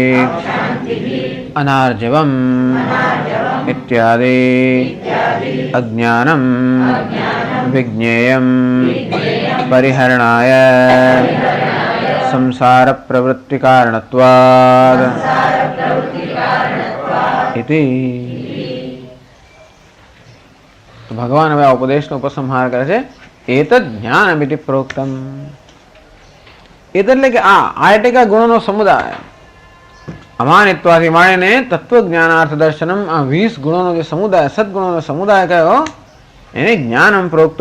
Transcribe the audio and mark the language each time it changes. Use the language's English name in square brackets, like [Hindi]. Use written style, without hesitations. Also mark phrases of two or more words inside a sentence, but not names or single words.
[Sanskrit] अनार्जवम् इत्यादि अज्ञानं विज्ञेयं परिहरणाय संसार प्रवृत्ति कारणत्वात् इति. [Gujarati] ભગવાન હવે આ ઉપદેશનો ઉપસંહાર કરે છે. [Sanskrit] एतद ज्ञानमिति प्रोक्तम. [Gujarati] એટલે કે આ એટલે કે ગુણોનો સમુદાય અમાનિત્વાથી માંડીને [Sanskrit] तत्वज्ञानार्थ दर्शनम, [Gujarati] આ 20 ગુણોનો જે સમુદાય, સદગુણોનો સમુદાય કયો એને [Sanskrit] ज्ञानम प्रोक्तम.